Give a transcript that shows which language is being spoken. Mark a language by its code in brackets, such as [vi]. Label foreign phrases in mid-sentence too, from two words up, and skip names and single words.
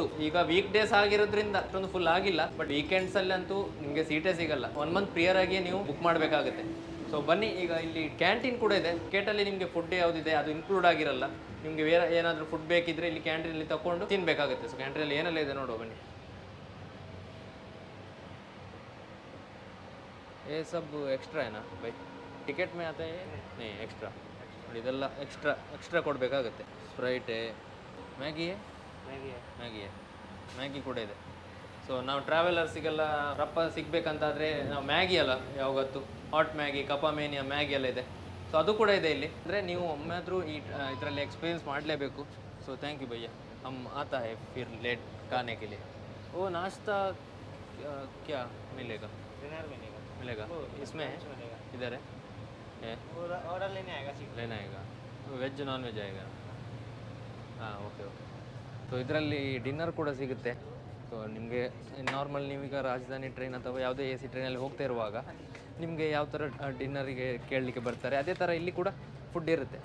[kn] ಈಗ [en] week days [kn] ಆಗಿರೋದ್ರಿಂದ ಅಷ್ಟೊಂದು ಫುಲ್ ಆಗಿಲ್ಲ, ಬಟ್ ವೀಕೆಂಡ್ಸಲ್ಲಂತೂ ನಿಮಗೆ ಸೀಟೇ ಸಿಗಲ್ಲ. 1 [en] month prior [kn] ಆಗಿ ನೀವು ಬುಕ್ ಮಾಡಬೇಕಾಗುತ್ತೆ. ಸೊ ಬನ್ನಿ, ಈಗ ಇಲ್ಲಿ ಕ್ಯಾಂಟೀನ್ ಕೂಡ ಇದೆ. ಟಿಕೆಟಲ್ಲಿ ನಿಮಗೆ ಫುಡ್ ಯಾವುದಿದೆ ಅದು ಇನ್ಕ್ಲೂಡ್ ಆಗಿರಲ್ಲ. ನಿಮಗೆ ಬೇರೆ ಏನಾದರೂ ಫುಡ್ ಬೇಕಿದ್ರೆ ಇಲ್ಲಿ ಕ್ಯಾಂಟೀನಲ್ಲಿ ತಗೊಂಡು ತಿನ್ನಬೇಕಾಗುತ್ತೆ. ಸೊ ಕ್ಯಾಂಟೀನಲ್ಲಿ ಏನೆಲ್ಲ ಇದೆ ನೋಡುವ ಬನ್ನಿ. [hi] ये सब एक्स्ट्रा है ना भाई, टिकट में आता है नहीं एक्स्ट्रा. [kn] ನೋಡಿ ಇದೆಲ್ಲ ಎಕ್ಸ್ಟ್ರಾ ಕೊಡಬೇಕಾಗುತ್ತೆ. ಸ್ಪ್ರೈಟ್, ಮ್ಯಾಗಿ ಕೂಡ ಇದೆ. ಸೊ ನಾವು ಟ್ರಾವೆಲರ್ಸಿಗೆಲ್ಲ ರಪ್ಪ ಸಿಗಬೇಕಂತಾದರೆ ನಾವು ಮ್ಯಾಗಿ ಅಲ್ಲ ಯಾವಾಗತ್ತು, ಹಾಟ್ ಮ್ಯಾಗಿ, ಕಪಾಮೇನಿಯಾ ಮ್ಯಾಗಿ ಎಲ್ಲ ಇದೆ. ಸೊ ಅದು ಕೂಡ ಇದೆ ಇಲ್ಲಿ. ಅಂದರೆ ನೀವು ಒಮ್ಮೆ ಆದರೂ ಇದರಲ್ಲಿ ಎಕ್ಸ್ಪೀರಿಯನ್ಸ್ ಮಾಡಲೇಬೇಕು. ಸೊ [en] thank you [kn] ಭಯ್ಯ, [hi] हम आता है फिर लेट खाने के लिए. ओ नाश्ता क्या मिलेगा? मिलेगा इसमें इधर है ऑर्डर लेना आएगा [en] veg non veg [hi] ಆएगा. [kn] ಹಾಂ ಓಕೆ. ಸೊ ಇದರಲ್ಲಿ ಡಿನ್ನರ್ ಕೂಡ ಸಿಗುತ್ತೆ. ಸೊ ನಿಮಗೆ ನಾರ್ಮಲ್ ನೀವೀಗ ರಾಜಧಾನಿ ಟ್ರೈನ್ ಅಥವಾ ಯಾವುದೇ AC ಟ್ರೈನಲ್ಲಿ ಹೋಗ್ತಾ ಇರುವಾಗ ನಿಮಗೆ ಯಾವ ಥರ ಡಿನ್ನರಿಗೆ ಕೇಳಲಿಕ್ಕೆ ಬರ್ತಾರೆ ಅದೇ ಥರ ಇಲ್ಲಿ ಕೂಡ ಫುಡ್ ಇರುತ್ತೆ.